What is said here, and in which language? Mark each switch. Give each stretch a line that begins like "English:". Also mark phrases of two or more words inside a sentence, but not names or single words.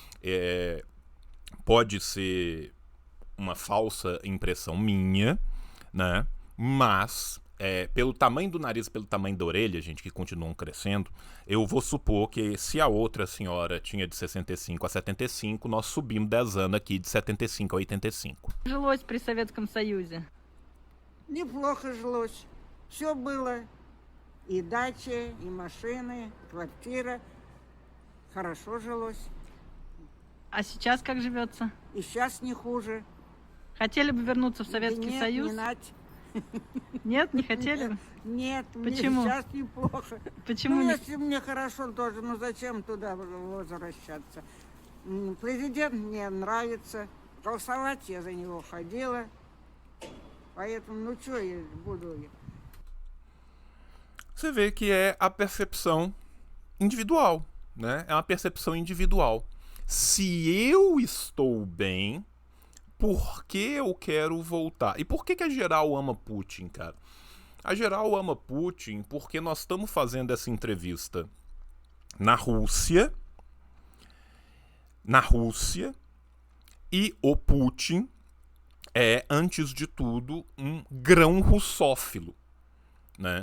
Portuguese: Pode ser uma falsa impressão minha, né? Mas pelo tamanho do nariz, pelo tamanho da orelha, gente, que continuam crescendo, eu vou supor que se a outra senhora tinha de 65 a 75, nós subimos 10 anos aqui de 75 a 85.
Russian: Жилось при Советском Союзе? Неплохо жилось. Все было. И дача, и машины, квартира. Хорошо жилось. А сейчас как живется? И сейчас не хуже. Хотели бы вернуться в Да Советский нет, Союз? не нать. Нет, не хотели бы? Нет, Почему? мне сейчас неплохо. Почему Ну, не- если мне хорошо тоже, ну зачем туда возвращаться? Президент мне нравится. Голосовать я за него ходила. Поэтому, ну что я буду...
Portuguese: Você vê que é a percepção individual, né? É uma percepção individual. Se eu estou bem, por que eu quero voltar? E por que a geral ama Putin, cara? A geral ama Putin porque nós estamos fazendo essa entrevista na Rússia, e o Putin é, antes de tudo, um grão russófilo, né?